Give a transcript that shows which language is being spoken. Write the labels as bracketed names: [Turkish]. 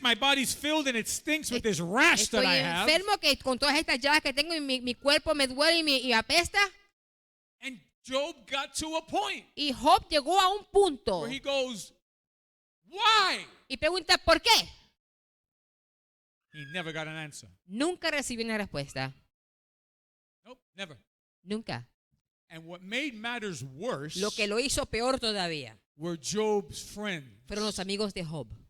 [English] My body's filled and it stinks with this rash that [Spanish] Estoy [English] I have. [Spanish] enfermo que con todas estas llagas que tengo y mi cuerpo me duele y apesta. [English] And Job got to a point [Spanish] Y Job llegó a un punto [English] where he goes, why? [Spanish] y pregunta ¿por qué? [English] He never got an answer. [Spanish] Nunca recibió una respuesta. [English] Nope, never. [Spanish] Nunca. [English] And what made matters worse [Spanish] Lo que lo hizo peor todavía [English] were Job's friends. [Spanish] fueron los amigos de Job.